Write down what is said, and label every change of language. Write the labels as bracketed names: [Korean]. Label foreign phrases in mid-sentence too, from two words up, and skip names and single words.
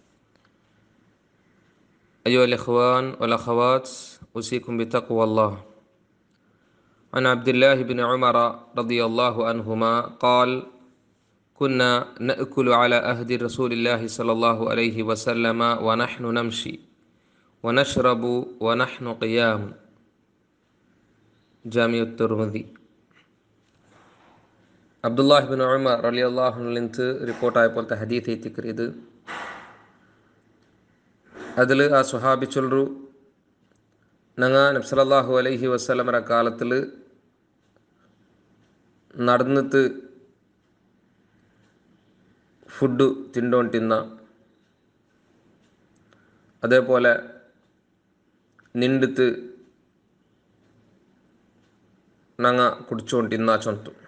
[Arabic] أيها الإخوان والأخوات، أوصيكم بتقوى الله. عن عبد الله بن عمر رضي الله عنهما قال: كنا نأكل على عهد رسول الله صلى الله عليه وسلم ونحن نمشي ونشرب ونحن قيام. [Malayalam] ജാമിഉ തുർമുദി. അബ്ദുല്ലാഹി ബിൻ ഉമർ [Arabic] رضي الله عنه [Malayalam] നിന്ന് റിപ്പോർട്ടായ പോലത്തെ ഹദീത്ത് എത്തിക്കർ ഇത് അതിൽ ആ സ്വഹാബി ചൊല്ലു, ഞങ്ങൾ നബി [Arabic] صلى الله عليه وسلم [Malayalam] കാലത്തിൽ നടന്നിട്ട് ഫുഡ് തിന്നോണ്ടിന്ന, അതേപോലെ നിണ്ടിത്ത് ഞങ്ങൾ കുടിച്ചുകൊണ്ടിന്ന ചൊന്തു.